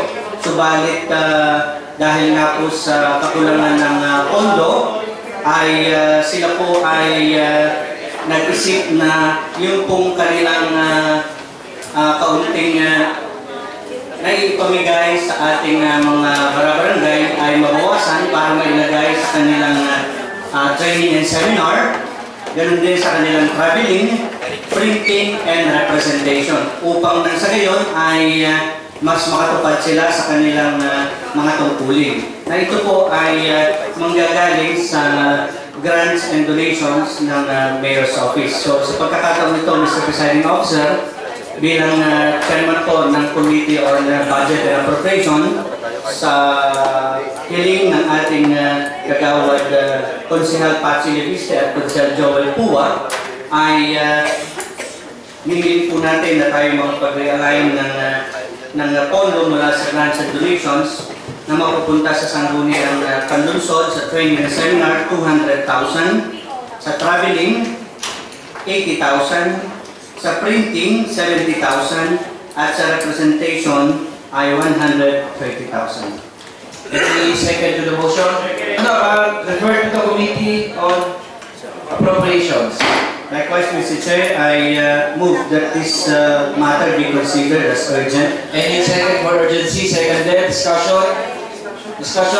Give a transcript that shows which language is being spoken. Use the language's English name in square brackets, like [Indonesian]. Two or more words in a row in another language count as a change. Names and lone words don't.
[Filipino] Subalit dahil nga po sa kakulangan ng pondo ay sila po ay nag-isip na yung pong kanilang kaunting naipamigay sa ating mga barangay ay mabawasan para mailagay sa kanilang [English] training and seminar, [Filipino] ganoon din sa kanilang [English] traveling, printing, and representation [Filipino] upang nang sa gayon ay mas makatupad sila sa kanilang mga tungkulin. Na ito po ay manggagaling sa [English] grants and donations [Filipino] ng Mayor's Office. So sa pagkakataon nito, Mr. [English] Presiding Officer, [Filipino] bilang chairman po ng Committee on Budget and Appropriation, sa hiling ng ating kagawad Konsehal Patsy Leviste at Konsehal Joel Pua, ay hinihiling po natin na tayo makapag-realign ng pondo mula sa [English] grants and donations [Filipino] na mapupunta sa sangguniang panlunsod sa [English] training and seminar [Filipino] 200,000, sa traveling 80,000, sa printing 70,000 at sa representation ay 130,000. [English] Any second to the motion? Refer to the Committee on Appropriations. Likewise, Mr. Chair, I move that this matter be considered as urgent. Any second for urgency? Seconded. Discussion. Discussion.